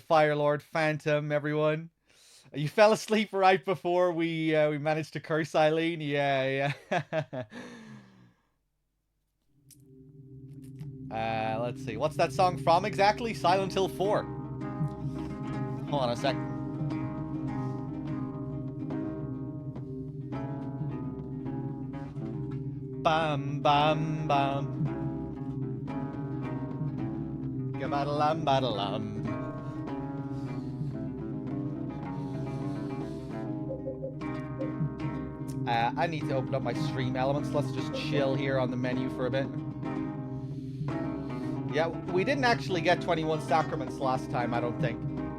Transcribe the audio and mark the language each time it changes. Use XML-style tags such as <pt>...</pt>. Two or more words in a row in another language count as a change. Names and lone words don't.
<en>Firelord, Phantom, everyone. You fell asleep right before we managed to curse Eileen. Yeah. Let's see. What's that song from exactly? Silent Hill 4. Hold on a sec. Bam, bam, bam. Gabadalam, badalam. I need to open up my stream elements. Let's just chill here on the menu for a bit. Yeah, we didn't actually get 21 sacraments last time, I don't think.</en>